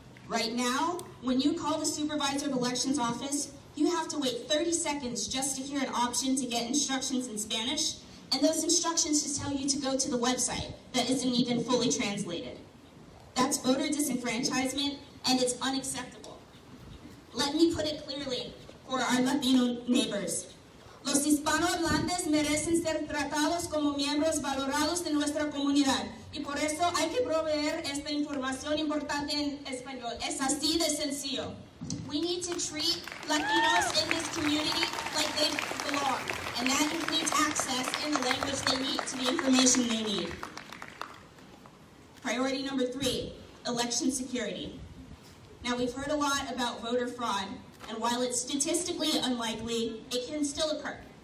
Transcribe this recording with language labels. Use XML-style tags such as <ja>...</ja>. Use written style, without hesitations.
<en>Right now, when you call the Supervisor of Elections office, you have to wait 30 seconds just to hear an option to get instructions in Spanish, and those instructions just tell you to go to the website that isn't even fully translated. That's voter disenfranchisement, and it's unacceptable. Let me put it clearly for our Latino neighbors.</en> <es>Los hispanohablantes merecen ser tratados como miembros valorados de nuestra comunidad. Y por eso hay que proveer esta información importante en español. Es así de sencillo.</es> <en>We need to treat Latinos in this community like they belong. And that includes access in the language they need to the information they need. Priority number 3, election security. Now, we've heard a lot about voter fraud, and while it's statistically unlikely, it can still occur.</en>